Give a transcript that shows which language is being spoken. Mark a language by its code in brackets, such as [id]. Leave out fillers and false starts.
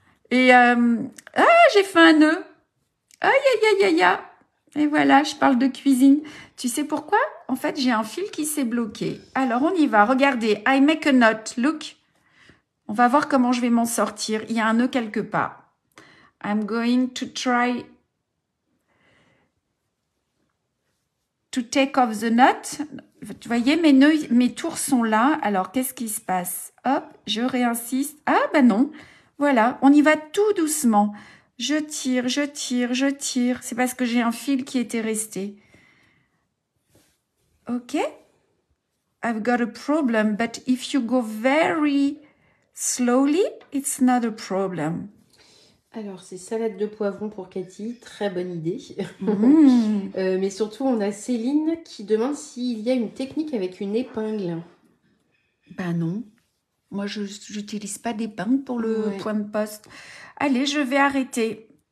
[fr] Et j'ai fait un nœud. Aïe, aïe, aïe, aïe, aïe. Et voilà, je parle de cuisine. Tu sais pourquoi? En fait, j'ai un fil qui s'est bloqué. Alors, on y va. Regardez, [en] I make a knot. Look. [fr] On va voir comment je vais m'en sortir. Il y a un nœud quelque part. [en] I'm going to try to take off the knot. [fr] Vous voyez, mes tours sont là. Alors, qu'est-ce qui se passe? Hop, je réinsiste. Ah, ben non. Voilà, on y va tout doucement. Je tire, je tire, je tire. C'est parce que j'ai un fil qui était resté. OK? [en] I've got a problem, but if you go very slowly, it's not a problem. [fr] Alors, c'est salade de poivron pour Cathy, très bonne idée. Mmh. Mais surtout, on a Céline qui demande s'il y a une technique avec une épingle. Ben non. Moi, je n'utilise pas d'épingle pour le point de poste. Allez, je vais arrêter.